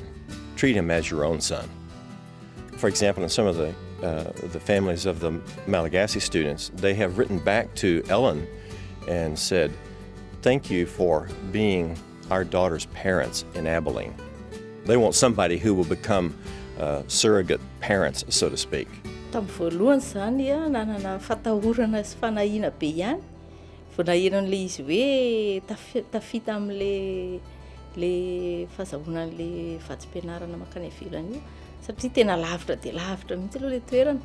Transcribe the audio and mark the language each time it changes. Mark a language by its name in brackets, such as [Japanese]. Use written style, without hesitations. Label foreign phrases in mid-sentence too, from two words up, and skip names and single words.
[English] Treat him as your own son. For example, in some of the families of the Malagasy students, they have written back to Ellen and said, thank you for being our daughter's parents in Abilene. They want somebody who will become surrogate parents, so to speak. [Malagasy] Tamin'ny voalohany zany nanana fatahorana sy fanahina be ihany. Vao naheran'ilay izy hoe tafita amin'le fahazahoana an'le vatsim-pianarana makany ivelany io, satria tena lavitra dia lavitra mihitsy aloha ilay toerana.